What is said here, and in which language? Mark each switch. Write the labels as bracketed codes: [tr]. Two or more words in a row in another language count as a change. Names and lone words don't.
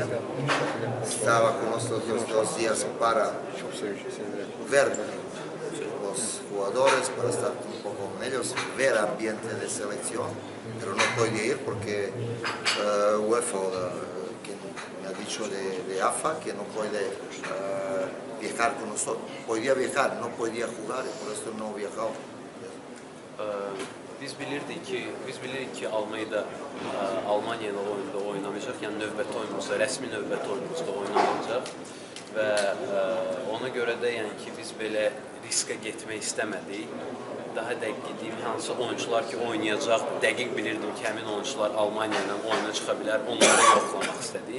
[es] Estaba con nosotros 2 días para ver los jugadores, para estar un poco con ellos, ver ambiente de selección, pero no podía ir porque UEFA me ha dicho de AFA que no puede viajar con nosotros. Podía viajar, no podía jugar y por eso no viajaba. [az] Biz bilirdik ki Almeyda Almanya ilə oyunda oynamayacaq, yəni növbəti oyunumuzda, rəsmi növbəti oyunumuzda oynamayacaq və ona görə də yəni ki biz belə riskə getmək istəmədik. Daha dəqiq deyim, hansı oyuncular ki oynayacaq, dəqiq bilirdim ki həmin oyuncular Almanya ilə oyuna çıxa bilər, onları yoxlamaq istədik.